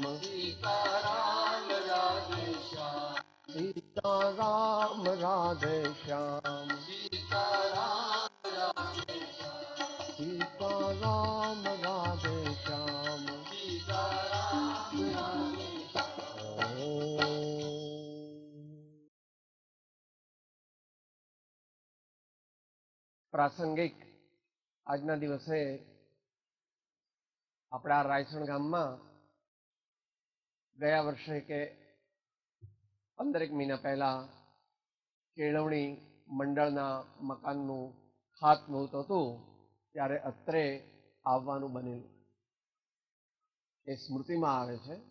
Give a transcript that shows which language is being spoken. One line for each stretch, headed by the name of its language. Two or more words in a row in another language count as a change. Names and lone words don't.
Hindi: सीता राम राधे श्याम। सीता राम राधे श्याम। सीता राम राधे श्याम। सीता राम राधे श्याम। सीता राम राधे श्याम।
Gujarati: પ્રાસંગિક આજના દિવસે આપણા રાયસણ ગામમાં ગયા વર્ષે કે 15 મહિના પહેલા કેળવણી મંડળના મકાનનું ખાતમુહૂર્ત હતું ત્યારે અત્રે આવવાનું બનેલું એ સ્મૃતિમાં આવે છે।